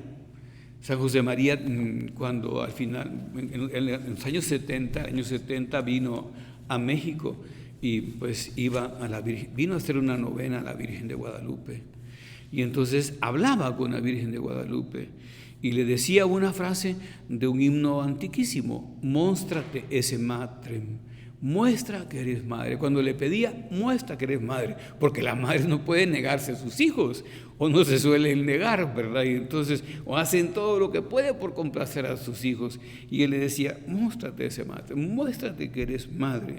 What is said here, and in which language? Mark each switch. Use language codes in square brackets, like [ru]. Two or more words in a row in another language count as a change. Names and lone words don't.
[es] San José María, cuando al final, en los años 70 vino a México y pues vino a hacer una novena a la Virgen de Guadalupe. Y entonces hablaba con la Virgen de Guadalupe y le decía una frase de un himno antiquísimo: [la] "Móstrate esse matrem", [es] muestra que eres madre. Cuando le pedía, muestra que eres madre, porque la madre no puede negarse a sus hijos, o no se suelen negar, ¿verdad? Y entonces, o hacen todo lo que puede por complacer a sus hijos. Y él le decía, muéstrate [la] ese matrem, [es] muéstrate que eres madre.